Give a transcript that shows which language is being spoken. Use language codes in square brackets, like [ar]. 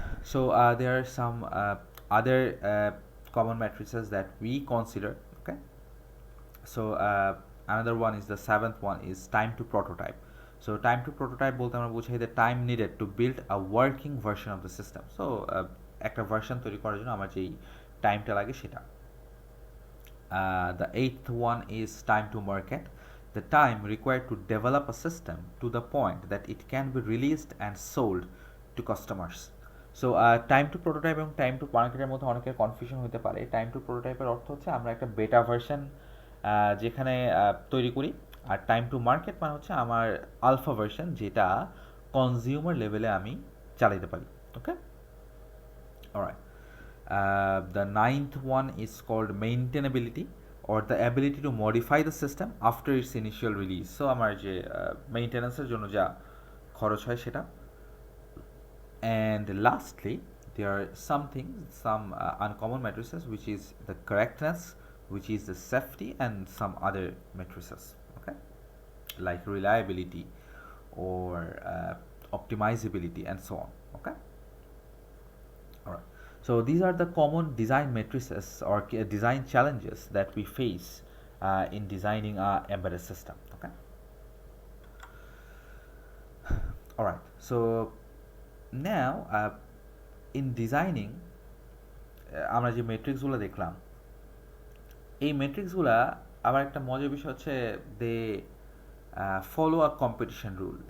[en] So there are some other common matrices that we consider. Okay, so another one is the seventh one is time to prototype. So time to prototype [bn] বলতে আমরা বুঝাই [en] the time needed to build a working version of the system. [bn] So একটা version তৈরি করার জন্য আমার যেই টাইমটা লাগে সেটা। [en] The eighth one is time to market, the time required to develop a system to the point that it can be released and sold to customers. [bn] So time to prototype এবং time to মার্কেটের মধ্যে অনেকের confusion হতে পারে। Time to প্রোটোটাইপের অর্থ হচ্ছে আমরা একটা বেটা ভার্সন যেখানে তৈরি করি, আর টাইম টু মার্কেট মানে হচ্ছে আমার আলফা ভার্সন, যেটা কনজিউমার লেভেলে আমি চালাতে পারি। [en] Okay, alright. The ninth one is called maintainability or the ability to modify the system after its initial release. [bn] So আমার যে মেইনটেন্যান্সের জন্য যা খরচ হয় সেটা। [en] And lastly, there are some uncommon matrices, which is the correctness, which is the safety, and some other matrices. Okay, like reliability or optimizability and so on. Okay, all right. So these are the common design matrices or design challenges that we face in designing a embedded system. Okay, all right. So now in designing [bn] আমরা যে মেট্রিক্সগুলো দেখলাম, এই মেট্রিক্সগুলা আবার একটা মজার বিষয় হচ্ছে [en] They follow a competition rule.